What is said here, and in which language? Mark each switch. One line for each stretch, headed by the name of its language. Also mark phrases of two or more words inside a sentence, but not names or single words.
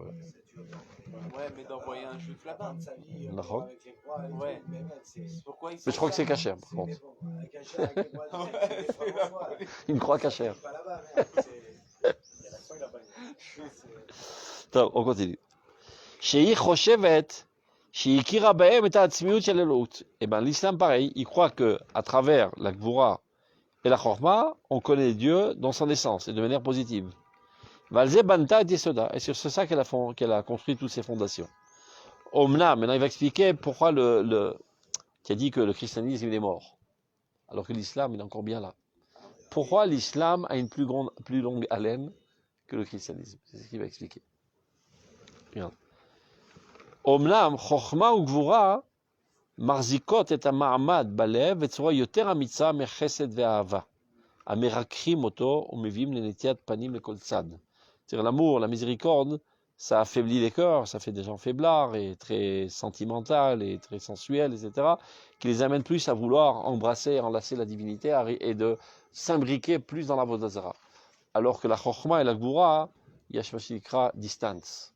French: Ouais, mais d'envoyer un juif là-bas. de sa vie D'accord. avec les croix et Ouais. tout, mais même, c'est Pourquoi ils Mais font je crois que ça? c'est cachère, par contre. mais bon, caché avec les croix, c'est des frères François, là. Une croix cachère. Pas là-bas, merde, il y a la croix là-bas. טוב, on continue.
Hebrew: שהיא חושבת שהיא הכירה בהם את העצמיות של אלוהות.
French: Et bien l'islam pareil, il croit que à travers la Gvura et la Chorma, on connaît Dieu dans son essence et de manière positive.
Hebrew: ועל זה בנתה את יסודה.
French: Et c'est sur ça qu'elle a construit toutes ses fondations. Omna, maintenant il va expliquer pourquoi qui a dit que le christianisme il est mort, alors que l'islam il est encore bien là. Pourquoi l'islam a une plus longue haleine que le christianisme? C'est ce qu'il va expliquer. Regarde.
Hebrew: אמנם, חכמה או גבורה מחזיקות את המעמד בלב בצורה יותר אמיצה מחסד ואהבה, המרככים אותו ומביאים לנטיית פנים לכל צד.
French: C'est-à-dire l'amour, la miséricorde, ça affaiblit les cœurs, ça fait des gens faiblards et très sentimentaux et très sensuels, etc., qui les amènent plus à vouloir embrasser et enlacer la divinité et de s'imbriquer plus dans la
Hebrew: עבודה זרה.
French: Alors que la Chochma et la Gvura, il y a Shmashikra distance.